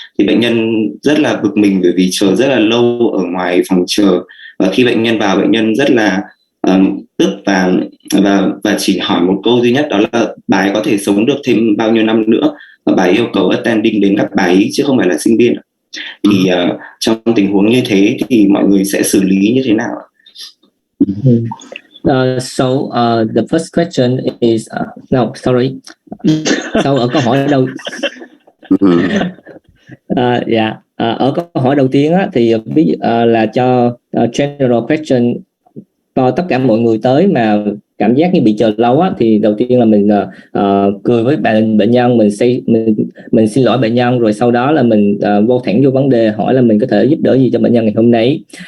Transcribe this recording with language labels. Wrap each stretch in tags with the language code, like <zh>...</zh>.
<vi>Thì bệnh nhân rất là bực mình bởi vì chờ rất là lâu ở ngoài phòng chờ, và khi bệnh nhân vào, bệnh nhân rất là tức và chỉ hỏi một câu duy nhất, đó là bà ấy có thể sống được thêm bao nhiêu năm nữa, và bà ấy yêu cầu attending đến gặp bà ấy chứ không phải là sinh viên. Thì trong tình huống như thế thì mọi người sẽ xử lý như thế nào?</vi> <en>The first question is no, sorry.</en> <vi>Ở câu hỏi đầu ở câu hỏi đầu tiên á, thì là cho</vi> <en>general question</en> <vi>cho tất cả mọi người tới mà cảm giác như bị chờ lâu á, thì đầu tiên là mình cười với bệnh nhân, mình xin lỗi bệnh nhân, rồi sau đó là mình vô thẳng vô vấn đề, hỏi là mình có thể giúp đỡ gì cho bệnh nhân ngày hôm nay.</vi>